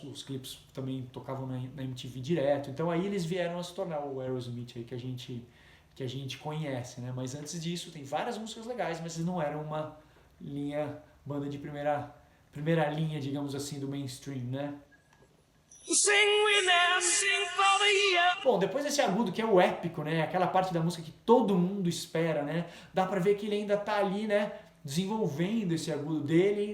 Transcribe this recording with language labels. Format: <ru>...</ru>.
<pt>Os clipes também tocavam na MTV direto. Então aí eles vieram a se tornar o Aerosmith aí que a gente conhece, né? Mas antes disso tem várias músicas legais, mas eles não eram uma banda de primeira linha, digamos assim, do mainstream, né?</pt> <en>Sing with them, sing for the year.</en> <pt>Bom, depois desse agudo que é o épico, né? Aquela parte da música que todo mundo espera, né? Dá pra ver que ele ainda tá ali, né? Desenvolvendo esse agudo dele.</pt>